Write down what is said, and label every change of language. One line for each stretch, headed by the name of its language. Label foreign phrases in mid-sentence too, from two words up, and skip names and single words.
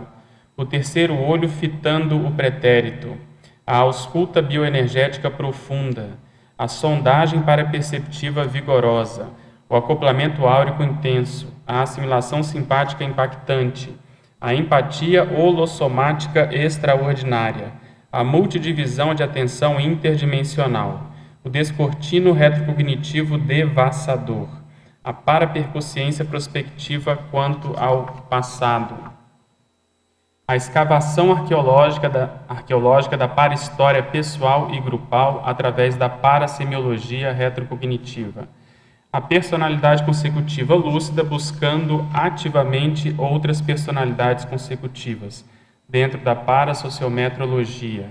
Portuguese: O terceiro olho fitando o pretérito, a ausculta bioenergética profunda, a sondagem paraperceptiva vigorosa, o acoplamento áurico intenso, a assimilação simpática impactante, a empatia holossomática extraordinária, a multidivisão de atenção interdimensional, o descortino retrocognitivo devassador, a paraperconsciência prospectiva quanto ao passado. A escavação arqueológica da parhistória pessoal e grupal através da parasemiologia retrocognitiva. A personalidade consecutiva lúcida buscando ativamente outras personalidades consecutivas, dentro da parasociometrologia.